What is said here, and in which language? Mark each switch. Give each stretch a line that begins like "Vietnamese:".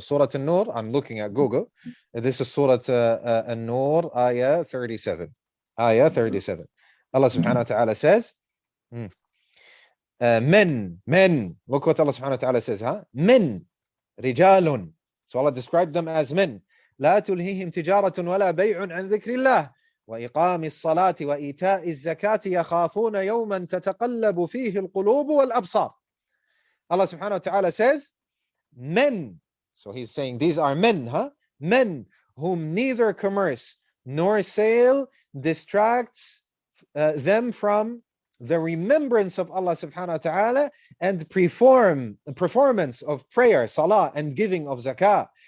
English: Surah An-Nur, I'm looking at Google. This is Surah An-Nur, ayah 37. Ayah 37. Allah subhanahu wa ta'ala says, men. Look what Allah subhanahu wa ta'ala says, huh? Men. رجال. So Allah described them as men.
Arabic: لا تلهيهم تجارة ولا بيع عن ذكر الله وإقام الصلاة وإيتاء الزكاة يخافون يوما تتقلب فيه القلوب والأبصار.
English: Allah subhanahu wa ta'ala says, men. So he's saying these are men, huh? Men whom neither commerce nor sale distracts them from the remembrance of Allah subhanahu wa ta'ala and performance of prayer, salah, and giving of zakah.